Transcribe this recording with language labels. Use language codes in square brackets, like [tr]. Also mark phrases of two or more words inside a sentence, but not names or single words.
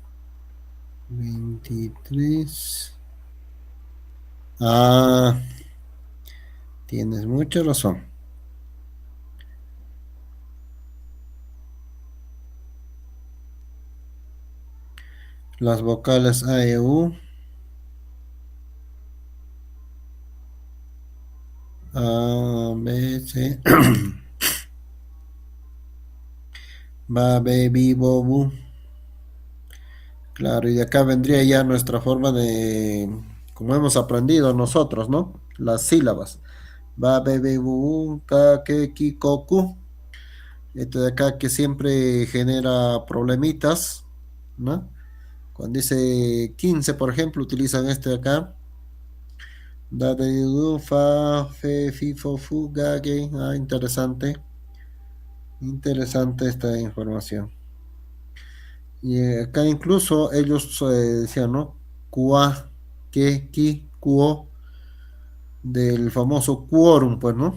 [es] 23. Ah, tienes mucha razón. Las vocales A, E, U. A, B, C. Va, B, B, Bo, Bu. Claro, y de acá vendría ya nuestra forma como hemos aprendido nosotros, ¿no? Las sílabas. Va, be, be, bu, bu, ka, ke, ki, ko, ku. Este de acá que siempre genera problemitas, ¿no? Cuando dice 15, por ejemplo, utilizan este de acá. Da, de, du, fa, fe, fi, fo, fu, ga, ge. Ah, interesante. Interesante esta información. Y acá incluso ellos decían, ¿no? Kua, que, ki, kuo, del famoso quórum, pues, ¿no?